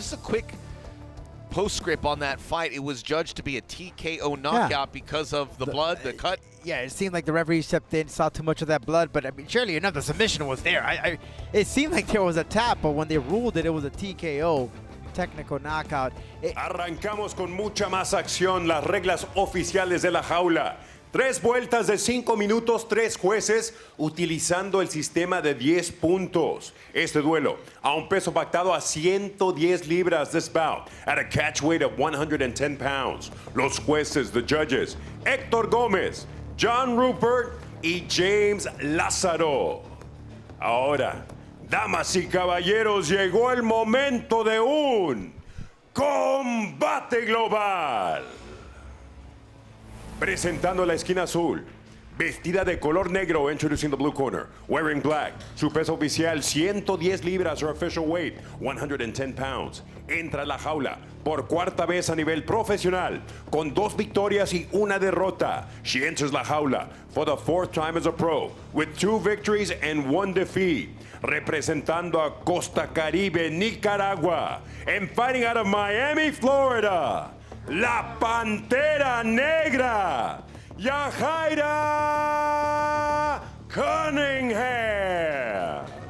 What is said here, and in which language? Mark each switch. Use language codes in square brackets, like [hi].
[en] Just a quick postscript on that fight. It was judged to be a TKO knockout because of the blood, the cut. Yeah, it seemed like the referee stepped in, saw too much of that blood, but I mean, surely enough, the submission was there. It seemed like there was a tap, but when they ruled it, it was a TKO. Technical knockout. [es] Arrancamos con mucha más acción, las reglas oficiales de la jaula. 3 vueltas de 5 minutos, 3 jueces utilizando el sistema de 10 puntos. Este duelo a un peso pactado a 110 libras. [en] This bout at a catch weight of 110 pounds. [es] Los jueces, [en] the judges, [es] Héctor Gómez, John Rupert y James Lázaro. Ahora, damas y caballeros, llegó el momento de un combate global. Presentando la esquina azul, vestida de color negro, [en] introducing the blue corner, wearing black, [es] su peso oficial 110 libras, [en] her official weight 110 pounds. [es] Entra a la jaula por cuarta vez a nivel profesional, con 2 victorias y 1 derrota. [en] She enters la jaula for the 4th time as a pro, with 2 victories and 1 defeat. [es] Representando a [en] Costa Caribe, Nicaragua, and fighting out of Miami, Florida, la Pantera Negra, Yajaira Cunningham.